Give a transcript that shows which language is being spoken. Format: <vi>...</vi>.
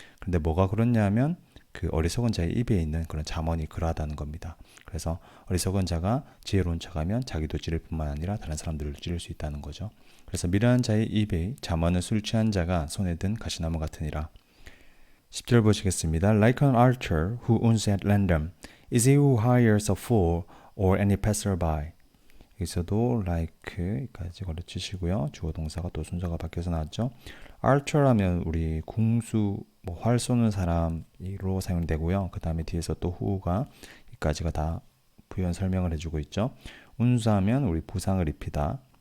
<ko>근데 뭐가 그렇냐면 그 어리석은 자의 입에 있는 그런 잠언이 그러하다는 겁니다. 그래서 어리석은 자가 지혜로운 척하면 자기도 찌를 뿐만 아니라 다른 사람들을 찌를 수 있다는 거죠. 그래서 미련한 자의 입에 잠언은 술 취한 자가 손에 든 가시나무 같으니라. 10절 보시겠습니다.</ko> <en>Like an archer who wounds at random is he who hires a fool or any passerby.</en> <ko>여기서도 like까지 걸어치시고요. 주어 동사가 또 순서가 바뀌어서 나왔죠. archer하면 우리 궁수, 뭐 활 쏘는 사람으로 사용되고요. 그 다음에 뒤에서 또 who가 이까지가 다 부연 설명을 해주고 있죠. 운수하면 우리 부상을 입히다.</ko>